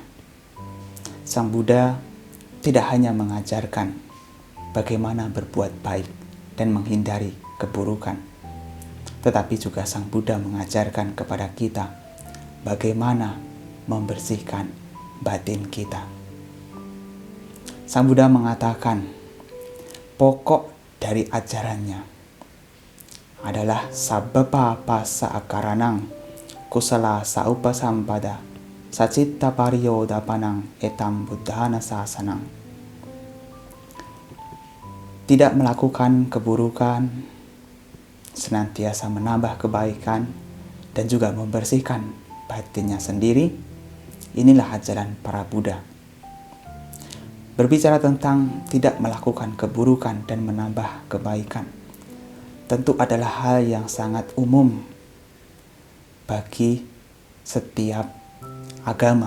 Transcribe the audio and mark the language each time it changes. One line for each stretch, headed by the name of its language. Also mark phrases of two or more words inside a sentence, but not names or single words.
Indonesian: Sang Buddha tidak hanya mengajarkan bagaimana berbuat baik dan menghindari keburukan, tetapi juga Sang Buddha mengajarkan kepada kita bagaimana membersihkan batin kita. Sang Buddha mengatakan, pokok dari ajarannya adalah
Pali: sabbapa passa akaranang kusala saupasampada sacitta pariyodapanang etam buddhana sasanang.
Indonesian: Tidak melakukan keburukan, senantiasa menambah kebaikan, dan juga membersihkan batinnya sendiri. Inilah ajaran para Buddha. Berbicara tentang tidak melakukan keburukan dan menambah kebaikan, tentu adalah hal yang sangat umum bagi setiap agama.